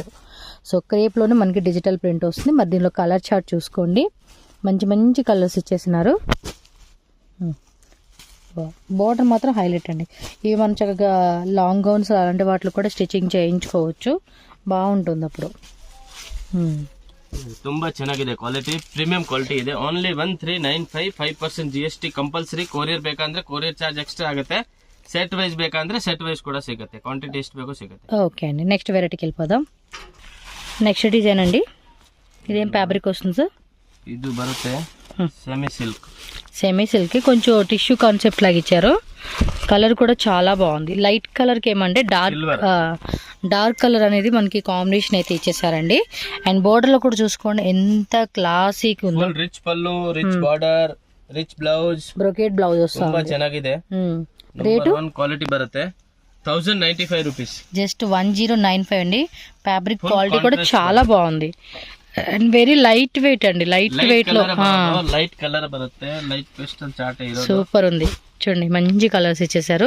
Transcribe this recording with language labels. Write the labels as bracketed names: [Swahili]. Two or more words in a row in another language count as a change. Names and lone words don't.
[Telugu] సో క్రేప్లోనే మనకి [English] digital print [Telugu] వస్తుంది. మరి దీనిలో [English] colour chart [Telugu] చూసుకోండి, మంచి మంచి కలర్స్ ఇచ్చేసినారు. బోర్డర్ మాత్రం హైలైట్ అండి. ఇవి మనం చక్కగా [English] long gowns [Telugu] అలాంటి వాటిలో కూడా స్టిచ్చింగ్ చేయించుకోవచ్చు, బాగుంటుంది అప్పుడు. [Kannada] ತುಂಬಾ ಚೆನ್ನಾಗಿದೆ ಕ್ವಾಲಿಟಿ, [English] premium quality [Kannada] ಇದೆ. [English] only 1395, 5% GST compulsory. [Kannada] ಕೊರಿಯರ್ ಬೇಕಂದ್ರೆ [English] courier charge extra [Kannada] ಆಗುತ್ತೆ. [English] set wise [Kannada] ಬೇಕಂದ್ರೆ [English] set wise [Kannada] ಕೂಡ ಸಿಗುತ್ತೆ, ಕ್ವಾಂಟಿಟಿ ಎಷ್ಟು ಬೇಕೋ ಸಿಗುತ್ತೆ. [Telugu] ఓకే అండి, నెక్స్ట్ వెరైటీకి వెళ్ళిపోదాం. [English] next design [Telugu] అండి, ఇదేం ఫ్యాబ్రిక్ వస్తుంది సార్? [Kannada] ಇದು ಬರುತ್ತೆ [English] semi silk. semi silk [Telugu] కొంచెం [English] tissue concept [Telugu] లాగా ఇచ్చారు. కలర్ కూడా చాలా బాగుంది. లైట్ కలర్కి ఏమంటే [English] dark colour [Telugu] అనేది మనకి కాంబినేషన్ అయితే ఇచ్చేసారండి. అండ్ బోర్డర్ లో కూడా చూసుకోండి ఎంత క్లాసిక్ ఉంది. [English] rich pallu, rich border, rich blouse, brocade blouse [Telugu] వస్తుంది. [Kannada] ತುಂಬಾ ಚೆನ್ನಾಗಿದೆ. [Telugu] రేటు క్వాలిటీ బರುತ್ತೆ 1095 రూపీస్. జస్ట్ 1095 అండి. [English] fabric quality [Telugu] కూడా చాలా బాగుంది [English] and very light weight [Telugu] అండి. [English] light weight లో light colour బರುತ್ತೆ, light pastel chart [Telugu] సూపర్ ఉంది. చూడండి మంచి కలర్స్ ఇచ్చేసారు.